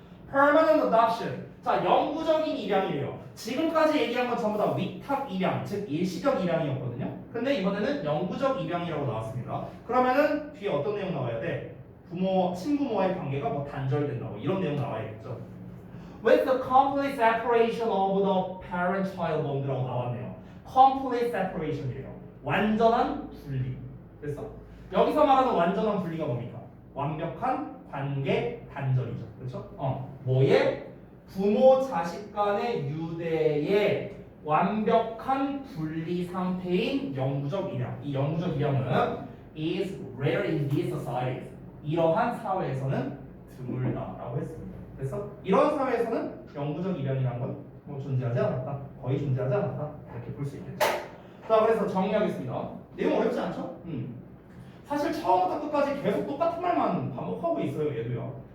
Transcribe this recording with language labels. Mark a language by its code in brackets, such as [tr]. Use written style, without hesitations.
[en] Permanent adoption. [ko] 자, 영구적인 입양이래요. 지금까지 얘기한 건 전부 다 위탁 입양, 즉 일시적 입양이었거든요. 근데 이번에는 영구적 입양이라고 나왔습니다. 그러면은 뒤에 어떤 내용 나와야 돼? 친부모와의 관계가 뭐 단절된다고 이런 내용 나와야겠죠. [en] With the complete separation of the parent-child bond라고 나왔네요. Complete separation이래요. [ko] 완전한 분리. 그래서 여기서 말하는 완전한 분리가 뭡니까? 완벽한 관계 단절이죠. 그렇죠? 뭐에? 부모 자식 간의 유대의 완벽한 분리 상태인 영구적 입양. 이 영구적 입양은 [en] is rare in these societies. [ko] 이러한 사회에서는 드물다라고 했습니다. 그래서 이런 사회에서는 영구적 입양이라는 건 뭐 존재하지 않았다. 거의 존재하지 않았다. 이렇게 볼 수 있겠죠. 자, 그래서 정리하겠습니다. 내용 어렵지 않죠? 사실 처음부터 끝까지 계속 똑같은 말만 반복하고 있어요. 얘도요.